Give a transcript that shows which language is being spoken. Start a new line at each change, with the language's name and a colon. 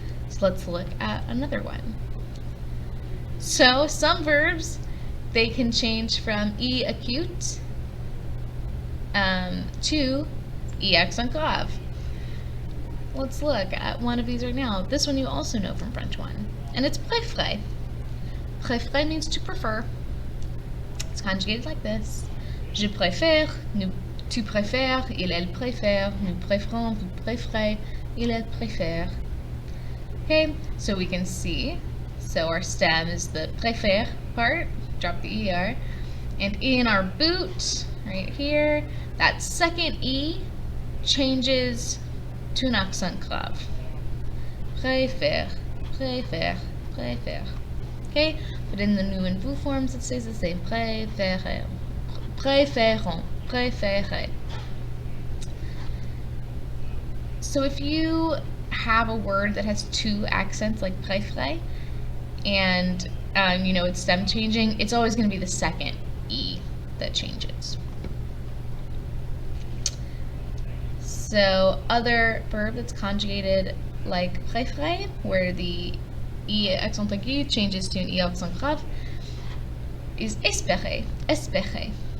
English: So let's look at another one. So some verbs, they can change from I acute to I accent grave. Let's look at one of these right now. This one you also know from French 1, and it's préférer. Préférer means to prefer. It's conjugated like this.
French: Je préfère, tu préfères, il, elle préfère, nous préférons, vous préférez, il, elle préfère.
English: Okay, so we can see, so our stem is the préfère part, drop the ER, and in our boot, right here, that second E changes to an accent grave.
French: Préfère, préfère, préfère.
English: Okay, but in the nous and vous forms, it stays the same.
French: Préférons, préférons, préférez.
English: So if you have a word that has two accents, like préféré, and you know it's stem changing, it's always going to be the second E that changes. So other verb that's conjugated like préférer, where the I accent aigu changes to an I accent grave, is espérer. Espérer.